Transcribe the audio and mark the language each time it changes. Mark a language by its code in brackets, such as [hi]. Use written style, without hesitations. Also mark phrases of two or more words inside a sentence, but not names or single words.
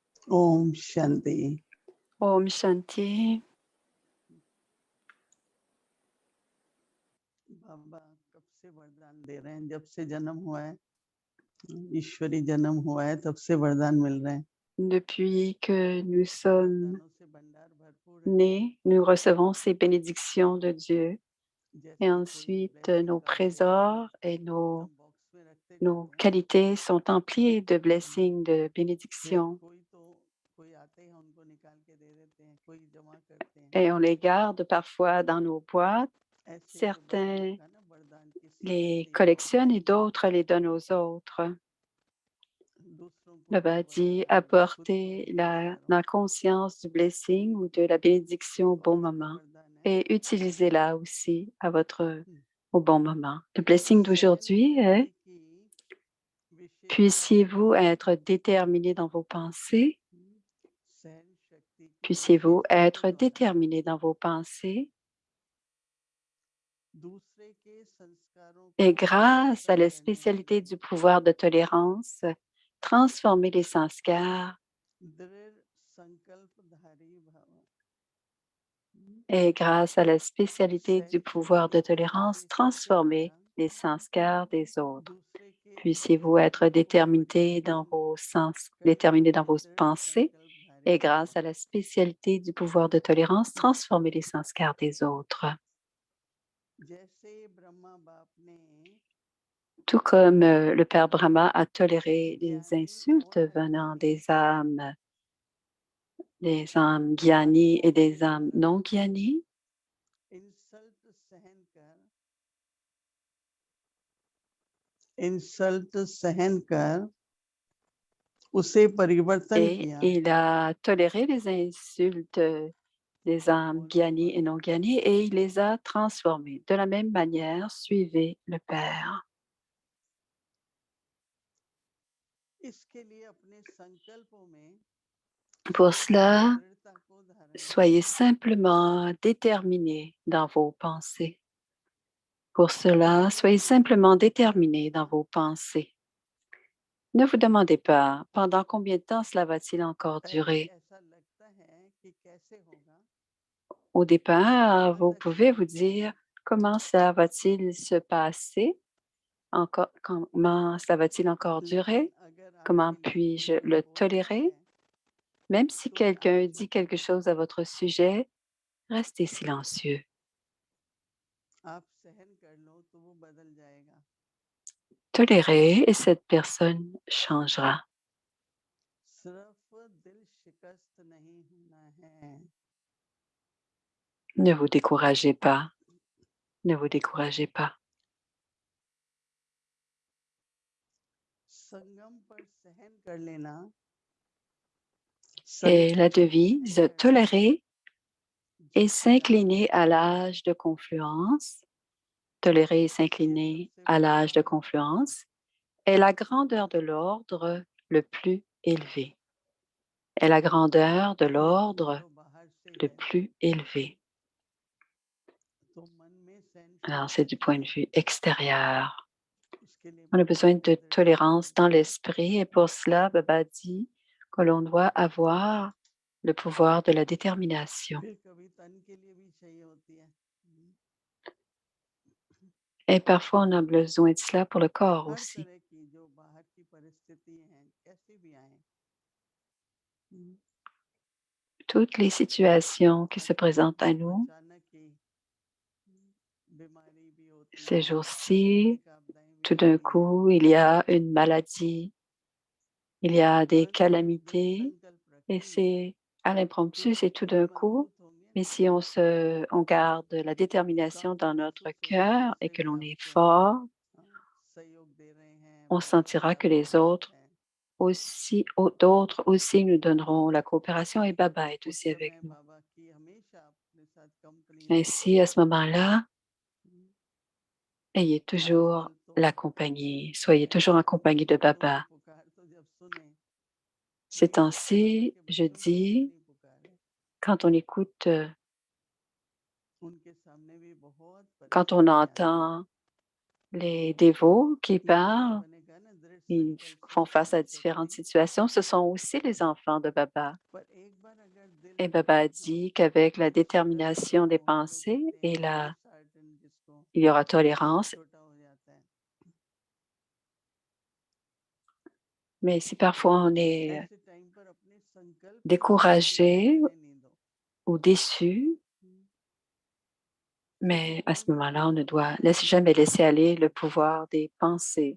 [hi] ओम शांति। ओम शांति. बाबा कब से वरदान दे रहे हैं, जब से जन्म हुआ है, ईश्वरी जन्म हुआ है, तब से वरदान मिल रहे हैं। [fr] Depuis que nous sommes [hi] वरदानों से भंडार भरपूर है। [fr] nés, nous recevons ces bénédictions de Dieu et [hi] जैसे कोई [fr] ensuite [hi] ब्लेसिंग [fr] nos [hi] का वो [fr] trésors et [hi] एकदम [fr] nos, [hi] बॉक्स में रखते [fr] nos [hi] जाते हैं, [fr] qualités sont emplis de blessings, de [hi] फिर [fr] bénédictions [hi] कोई आते हैं उनको निकाल के दे देते हैं, कोई जमा करते हैं। [fr] et on les garde parfois dans nos boîtes. [hi] ऐसे ही बाबा हम लोग [fr] Certains [hi] का ना वरदान किसी को [fr] les [hi] दे दो, [fr] collectionnent et d'autres les donnent aux autres. [hi] दूसरों को [fr] Le [hi] दो [fr] dit [hi] वरदान, खुद को [fr] apporter [hi] भी यूज करो। [fr] la conscience du blessing ou de la bénédiction au bon [hi] कौन सा [fr] moment [hi] वरदान है? [fr] et utilisez-la aussi au bon moment. Le blessing [hi] सहन [fr] d'aujourd'hui [hi] शक्ति [fr] est [hi] की विशेषता क्या [fr] puissiez-vous [hi] है? [fr] être déterminé dans vos pensées, [hi] सहन शक्ति की [fr] puissiez-vous [hi] विशेषता के [fr] être [hi] द्वारा [fr] déterminé dans vos pensées [hi] दूसरे के संस्कारों [fr] et [hi] को [fr] grâce [hi] परिवर्तन [fr] à la [hi] करने के [fr] spécialité du [hi] लिए [fr] pouvoir de tolérance, transformer les sanskars [hi] दृढ़ संकल्पधारी भव। [fr] et grâce à la spécialité du [hi] सहन [fr] pouvoir [hi] शक्ति [fr] de [hi] की [fr] tolérance, [hi] विशेषता के [fr] transformer [hi] द्वारा [fr] les sanskars des autres. [hi] दूसरे के [fr] Puissiez-vous être [hi] संस्कारों को परिवर्तन करने [fr] déterminé dans [hi] वाले [fr] vos [hi] दृढ़ [fr] pensées [hi] संकल्पधारी [fr] et [hi] भव। [fr] grâce à la spécialité du pouvoir de tolérance, transformer les sanskars des autres. [hi] जैसे ब्रह्मा बाप ने [fr] Tout comme le Père Brahma a toléré les [hi] ज्ञानी [fr] insultes [hi] और [fr] venant [hi] अज्ञानी [fr] des âmes gyani et [hi] आत्माओं के [fr] des âmes [hi] द्वारा [fr] non gyani, [hi] इंसल्ट सहन कर उसे परिवर्तन [fr] et [hi] किया। [fr] il a toléré les insultes des âmes gyani et non gyani et il les a transformés. De la même manière, suivez le Père. [hi] इसके लिए अपने संकल्पों में [fr] Pour [hi] केवल [fr] cela, [hi] दृढ़ता को धारण [fr] soyez [hi] करें। [fr] simplement déterminés dans vos pensées. Pour cela, soyez simplement déterminés dans vos pensées. Ne vous demandez pas pendant combien de temps cela va-t-il encore [hi] पहले [fr] durer. [hi] ऐसा लगता है कि कैसे होगा, [fr] Au départ, [hi] बाद [fr] vous [hi] अच्छा [fr] pouvez vous [hi] लगता है। [fr] dire comment cela va-t-il se passer, comment cela va-t-il encore [hi] लेकिन [fr] durer, [hi] अगर [fr] comment [hi] आपके लिए [fr] puis-je [hi] कुछ [fr] le [hi] होता [fr] tolérer. [hi] है [fr] Même si [hi] तो आप [fr] quelqu'un [hi] चुप [fr] dit quelque [hi] रहिए, [fr] chose à votre sujet, restez silencieux. [hi] आप सहन कर लो तो वो बदल जाएगा। [fr] Tolérez et cette personne changera. [hi] सिर्फ दिल शिकस्त नहीं होना है, [fr] Ne vous découragez pas. Ne vous découragez pas. [hi] संगम पर सहन कर लेना, [fr] Et la [hi] संगम पर सहन [fr] devise, [hi] कर लेना [fr] tolérer et [hi] जितना [fr] s'incliner à l'âge de confluence, tolérer et [hi] ये [fr] s'incliner [hi] सबसे [fr] à [hi] बड़ा [fr] l'âge de [hi] वरदान है। [fr] confluence est la grandeur de l'ordre le plus élevé. Est la grandeur de [hi] इसमें [fr] l'ordre [hi] तो बाहर से [fr] le [hi] है, [fr] plus élevé. [hi] तो मन में सहन [fr] Alors, [hi] शक्ति [fr] c'est du point [hi] रखनी [fr] de [hi] है। [fr] vue extérieur. [hi] उसके लिए [fr] On a [hi] बाबा [fr] besoin [hi] कहते [fr] de [hi] हैं दृढ़ [fr] tolérance dans [hi] संकल्प धारी [fr] l'esprit et pour cela, Baba dit que l'on doit avoir le pouvoir de la détermination. [hi] फिर कभी तन के लिए भी चाहिए होती है। [fr] Et parfois, on a besoin de cela pour le corps [hi] हर [fr] aussi. [hi] तरह की जो बाहर की परिस्थिति हैं कैसी भी आए, [fr] Toutes les situations qui se [hi] आजकल [fr] présentent à [hi] तो [fr] nous [hi] अचानक ही बीमारी भी होती [fr] ces [hi] हैं, [fr] jours-ci, [hi] प्राकृतिक आपदाएं भी [fr] tout d'un [hi] आती हैं, [fr] coup, il y a une maladie, il y a des [hi] पर कभी दृढ़ [fr] calamités [hi] संकल्प [fr] et [hi] रखेंगे [fr] c'est à l'impromptu, [hi] तो [fr] c'est tout [hi] और [fr] d'un coup. [hi] मजबूत होंगे, [fr] Mais si on garde la détermination [hi] तो [fr] dans [hi] आपको [fr] notre [hi] महसूस होगा [fr] cœur et [hi] दूसरे [fr] que [hi] भी [fr] l'on est [hi] आपको [fr] fort, [hi] सहयोग दे रहे हैं, [fr] on [hi] मदद कर [fr] sentira [hi] रहा [fr] que [hi] है, [fr] les [hi] बाबा [fr] autres [hi] है। [fr] aussi, d'autres aussi nous donneront la coopération et Baba est [hi] उस [fr] aussi avec [hi] समय [fr] nous. [hi] बाबा की हमेशा अपने साथ कंपनी रहती [fr] Ainsi, [hi] है। [fr] à ce moment-là, ayez toujours [hi] आजकल तो [fr] la compagnie, soyez toujours en compagnie de [hi] भक्तों की [fr] Baba. [hi] पुकार तो जब सुने, [fr] Ces [hi] बाबा [fr] temps-ci, [hi] के [fr] je [hi] बच्चों की [fr] dis, [hi] कितनी पुकार है, [fr] quand on écoute, [hi] उनके सामने भी बहुत [fr] quand on [hi] परिस्थितियां आती हैं। [fr] entend les dévots qui [hi] इसीलिए [fr] parlent, [hi] बाबा ने कहा ना दृढ़ [fr] Ils font face à différentes situations. Ce sont aussi les enfants de Baba. Et Baba a dit qu'avec la détermination des pensées et il y aura tolérance. Mais si parfois on est découragé ou déçu, mais à ce moment-là, on ne doit jamais laisser aller le pouvoir des pensées.